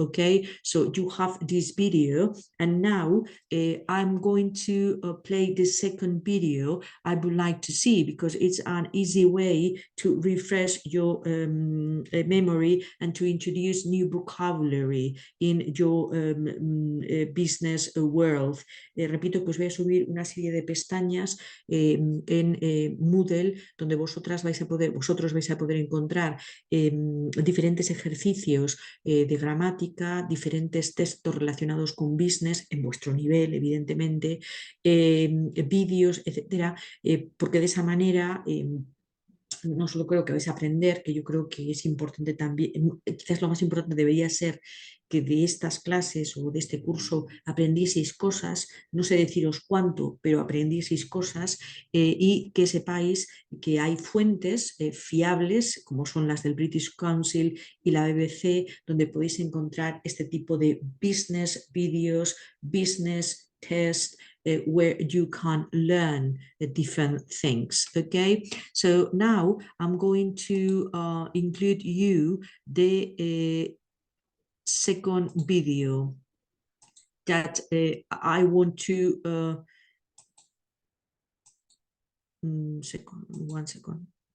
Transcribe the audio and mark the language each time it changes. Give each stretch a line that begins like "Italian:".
English: Okay, so you have this video and now I'm going to play the second video I would like to see because it's an easy way to refresh your memory and to introduce new vocabulary in your business world.
Spanish: Repito que os voy a subir una serie de pestañas en Moodle donde vosotros vais a poder encontrar diferentes ejercicios de gramática, diferentes textos relacionados con business en vuestro nivel, evidentemente, vídeos, etcétera, porque de esa manera no solo creo que vais a aprender, que yo creo que es importante también, quizás lo más importante debería ser que de estas clases o de este curso aprendieseis cosas, no sé deciros cuánto, pero aprendieseis cosas y que sepáis que hay fuentes fiables, como son las del British Council y la BBC, donde podéis encontrar este tipo de
English: business videos, business tests, where you can learn different things. Okay, so now I'm going to include you the second video that I want to one second.